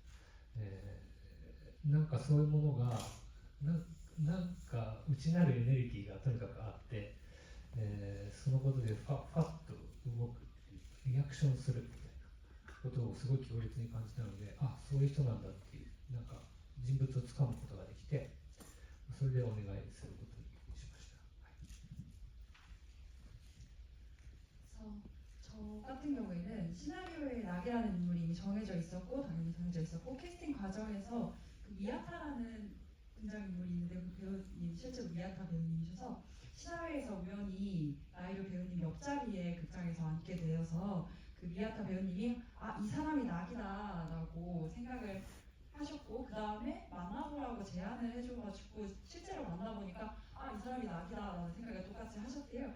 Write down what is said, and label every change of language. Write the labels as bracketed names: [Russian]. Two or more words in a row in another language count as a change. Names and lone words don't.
[Japanese] なんかそういうものがなんか内なるエネルギーがとにかくあって、そのことでファッと動くっていう、リアクションするみたいなことをすごい強烈に感じたので、そういう人なんだっていう、なんか人物をつかむことができて、それでお願いすることにしました。 [Korean] 저 같은 경우에는 시나리오에 낙이라는 인물이 이미 정해져 있었고 당연히 정해져 있었고 캐스팅 과정에서 그 미야타라는 등장인물이 있는데 그 배우님 실제로 미야타 배우님이셔서 시나리오에서 우연히 나이루 배우님 옆자리에 극장에서 앉게 되어서 그 미야타 배우님이 이 사람이 낙이다라고 생각을 하셨고 그 다음에 만나보라고 제안을 해줘가지고 실제로 만나보니까 이 사람이 낙이다라는 생각을 똑같이 하셨대요.